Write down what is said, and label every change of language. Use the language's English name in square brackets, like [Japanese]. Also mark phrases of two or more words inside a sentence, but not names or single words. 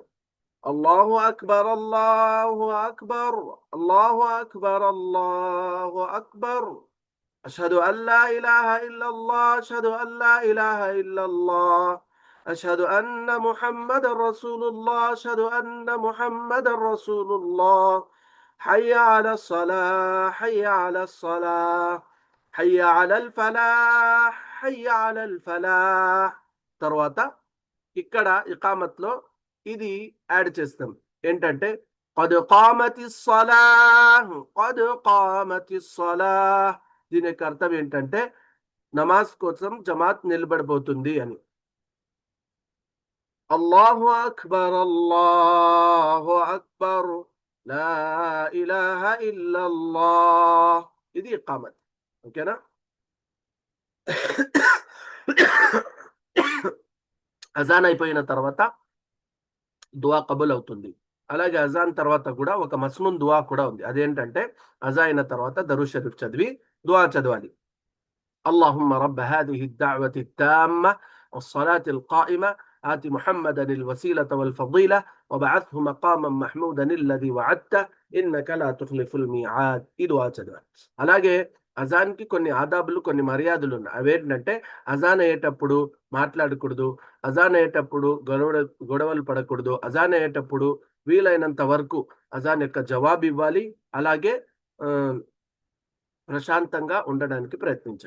[Arabic] الله أكبر الله أكبر الله أكبر الله أكبر أشهد أن لا إله إلا الله أشهد أن لا إله إلا الله أشهد أن محمدا رسول الله أشهد أن محمدا رسول الله حي على الصلاة حي على الصلاة حي على الفلاح حي على الفلاح. [Telugu] తర్వాత ఇక్కడ ఇకామత్ లో ఇది యాడ్ చేస్తాం, ఏంటంటే [Arabic] قد قامت الصلاة قد قامت الصلاة. [Telugu] దీని యొక్క అర్థం ఏంటంటే నమాజ్ కోసం జమాత్ నిలబడబోతుంది అని. [Arabic] الله أكبر الله أكبر لا إله إلا الله [Telugu] ఇది ఇకామత్. ఓకేనా. అజాన్ అయిపోయిన తర్వాత దువా కబుల్ అవుతుంది. అలాగే అజాన్ తర్వాత కూడా ఒక మస్నూన్ దువా కూడా ఉంది, అదేంటంటే అజా అయిన తర్వాత దరూద్ షరీఫ్ చదివి దువా చదవాలి. [Arabic] اللهم رب هذه الدعوة التامة والصلاة القائمة آت محمدا الوسيلة والفضيلة وبعثه مقاما محمودا الذي وعدته إنك لا تخلف الميعاد. [Telugu] ఇది దువా చదవాలి. అలాగే అజాన్కి కొన్ని ఆదాబులు, కొన్ని మర్యాదలు ఉన్నాయి. అవేంటంటే అజాన్ అయ్యేటప్పుడు మాట్లాడకూడదు, అజాన్ అయ్యేటప్పుడు గొడవలు పడకూడదు, అజాన్ అయ్యేటప్పుడు వీలైనంత వరకు అజాన్ యొక్క జవాబు ఇవ్వాలి, అలాగే ప్రశాంతంగా ఉండడానికి ప్రయత్నించండి.